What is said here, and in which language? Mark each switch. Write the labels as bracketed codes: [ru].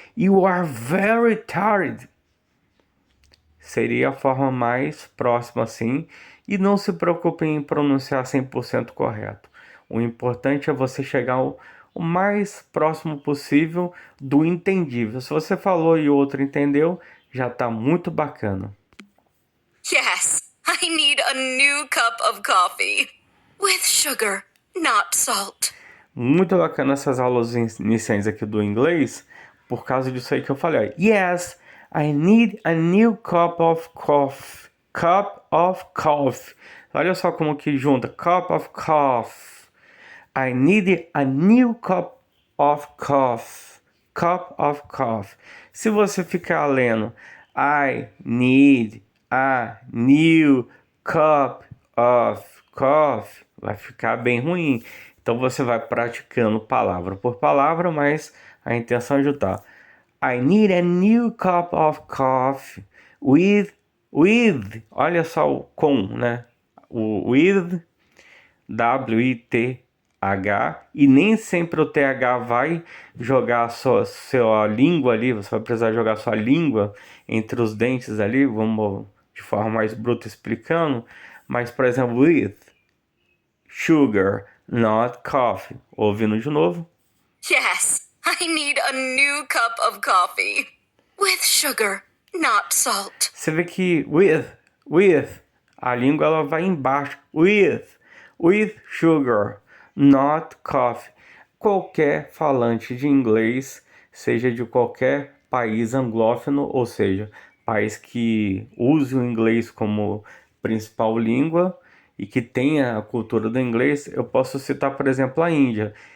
[en] You are very tired. [pt] Seria a forma mais próxima assim, e não se preocupe em pronunciar 100% correto. O importante é você chegar o mais próximo possível do entendível. Se você falou e o outro entendeu, já está muito bacana. [en] Yes, I need a new cup of coffee. With sugar, not salt. [pt] Muito bacana essas aulas iniciais aqui do inglês, por causa disso aí que eu falei. [en] Yes, I need a new cup of coffee. Cup of coffee. [pt] Olha só como que junta. [en] Cup of coffee. I need a new cup of coffee. Cup of coffee. [pt] Se você ficar lendo [en] I need a new cup of coffee, [pt] vai ficar bem ruim. Então você vai praticando palavra por palavra, mas a intenção é juntar. [en] I need a new cup of coffee with, [pt] olha só o com, né? O with, W-I-T-H, e nem sempre o TH vai jogar a sua língua ali, você vai precisar jogar a sua língua entre os dentes ali, vamos de forma mais bruta explicando, mas, por exemplo, [en] with, sugar, not coffee. [pt] Ouvindo de novo. [en] Yes, I need a new cup of coffee. With sugar, not salt. [pt] Você vê que with, A língua ela vai embaixo. [en] With sugar, not coffee. [pt] Qualquer falante de inglês, seja de qualquer país anglófono, ou seja, país que use o inglês como principal língua e que tenha a cultura do inglês, eu posso citar, por exemplo, a Índia.